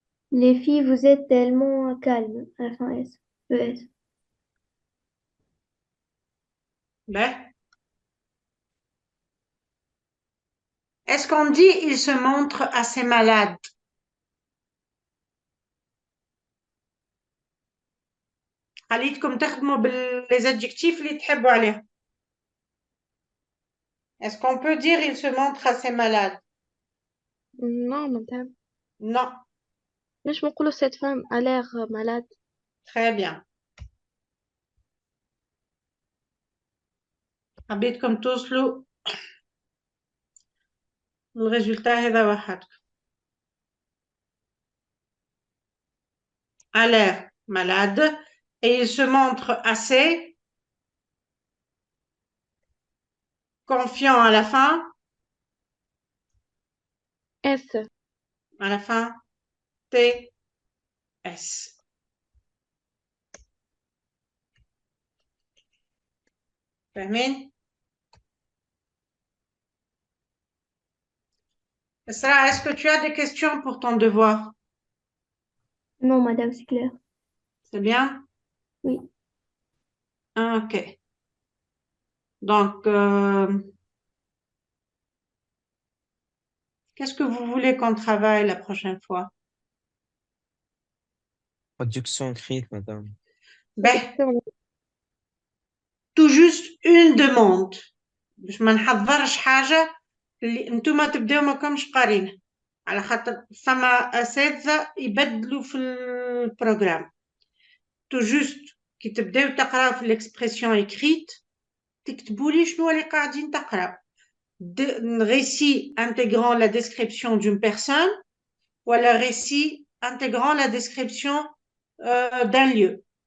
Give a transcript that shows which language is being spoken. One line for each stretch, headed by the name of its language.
French: Les filles, vous êtes tellement calmes à la fin S. ES. Ben. Est-ce qu'on dit il se montre assez malade?
Arabic: خليتكم تخدموا les adjectifs اللي تحبوا عليهم.
French: Est-ce qu'on peut dire il se montre assez malade? Non, madame. Non.
Arabic: مش بنقولوا
French: cette femme a l'air malade. Très bien.
Arabic: حبيتكم توصلوا الريزولتا هذا وحدكم.
French: A l'air malade et il se montre assez confiant à la fin. S. À la fin, T, S.
Arabic: فاهمين؟
French: Sarah, est-ce que tu as des questions pour ton devoir? Non, madame, c'est clair. C'est bien? Oui. Ok. Donc, qu'est-ce que vous voulez qu'on travaille la prochaine fois? Traduction écrite, madame. Ben, tout juste une demande.
Arabic: باش ما نحضرش حاجة اللي انتوما تبداو ما كومش قارينها على خاطر فما أساتذة يبدلوا في البروغرام.
French: tout juste
Arabic: كي تبداو تقراو في l'expression écrite تكتبوا لي شنو اللي قاعدين تقراو.
French: récit intégrant la description d'une personne ou le récit intégrant la description d'un lieu.